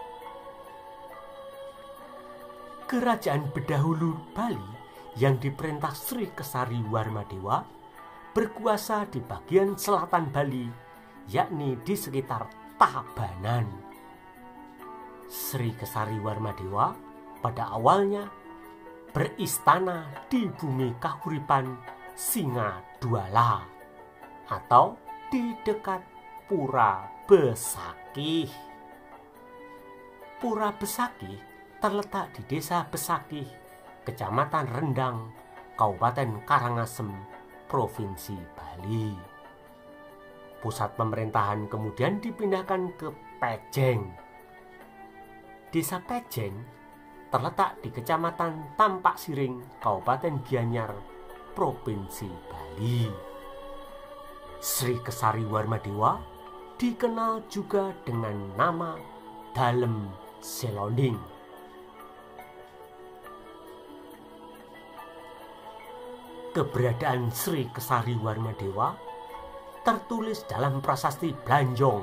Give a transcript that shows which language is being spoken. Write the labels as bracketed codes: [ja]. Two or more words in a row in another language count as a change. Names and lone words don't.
[id] Kerajaan Bedahulu Bali yang diperintah Sri Kesari Warmadewa berkuasa di bagian selatan Bali, yakni di sekitar Tabanan. Sri Kesari Warmadewa pada awalnya beristana di bumi kahuripan Singadwala atau di dekat Pura Besakih. Pura Besakih terletak di Desa Besakih, Kecamatan Rendang, Kabupaten Karangasem, Provinsi Bali. Pusat pemerintahan kemudian dipindahkan ke Pejeng. Desa Pejeng terletak di Kecamatan Tampak Siring, Kabupaten Gianyar, Provinsi Bali. Sri Kesari Warmadewa dikenal juga dengan nama Dalem Selonding. Keberadaan Sri Kesari Warmadewa tertulis dalam prasasti Blanjong.